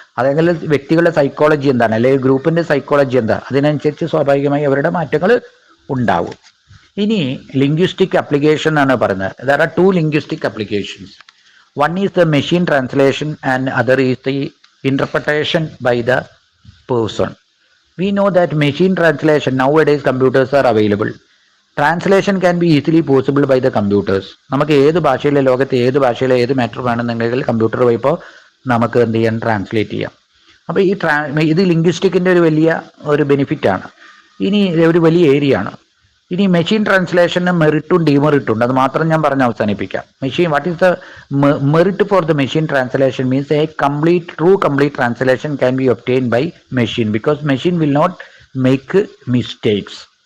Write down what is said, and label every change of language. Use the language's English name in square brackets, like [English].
[Malayalam] അല്ലെങ്കിൽ വ്യക്തികളുടെ സൈക്കോളജി എന്താണ്, അല്ലെങ്കിൽ ഗ്രൂപ്പിന്റെ സൈക്കോളജി എന്താണ്, അതിനനുസരിച്ച് സ്വാഭാവികമായി അവരുടെ മാറ്റങ്ങൾ ഉണ്ടാവും. ഇനി ലിംഗ്വിസ്റ്റിക് അപ്ലിക്കേഷൻ ആണ് പറയുന്നത്. [English] There are two linguistic applications. One is the machine translation and other is the interpretation by the person. We know that machine translation, nowadays computers are available. Translation can be easily possible by the computers. [Malayalam] നമുക്ക് ഏത് ഭാഷയിലെ ലോകത്തെ ഏത് ഭാഷയിലെ ഏത് matter വേണമെന്നുണ്ടെങ്കിൽ computer വഴി ഇപ്പോൾ നമുക്ക് എന്ത് ചെയ്യാൻ ട്രാൻസ്ലേറ്റ് ചെയ്യാം. അപ്പോൾ ഇത് ലിംഗ്വിസ്റ്റിക്കിൻ്റെ ഒരു ബെനിഫിറ്റ് ആണ്. ഇനി ഒരു വലിയ ഏരിയ ആണ്. ഇനി മെഷീൻ ട്രാൻസ്ലേഷന് മെറിറ്റും ഡിമെറിറ്റും ഉണ്ട്. അത് മാത്രം ഞാൻ പറഞ്ഞ് അവസാനിപ്പിക്കാം. [English] What is the merit for the machine translation means true complete translation can be obtain by machine because machine will not make mistakes.